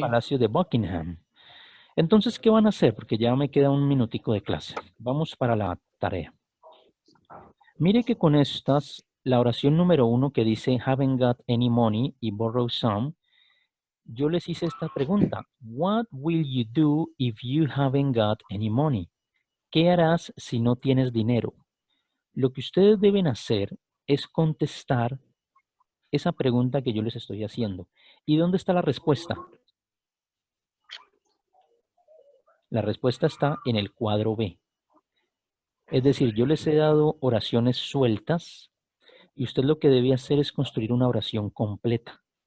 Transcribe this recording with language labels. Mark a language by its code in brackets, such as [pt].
[es] Palacio de Buckingham. Entonces, ¿qué van a hacer? Porque ya me queda un minutico de clase. Vamos para la tarea. Mire que con estas, la oración número 1 que dice [en] haven't got any money [es] y [en] borrow some, [es] yo les hice esta pregunta. [en] What will you do if you haven't got any money? [es] ¿Qué harás si no tienes dinero? Lo que ustedes deben hacer es contestar esa pregunta que yo les estoy haciendo. ¿Y dónde está la respuesta? La respuesta está en el cuadro B. Es decir, yo les he dado oraciones sueltas y usted lo que debe hacer es construir una oración completa.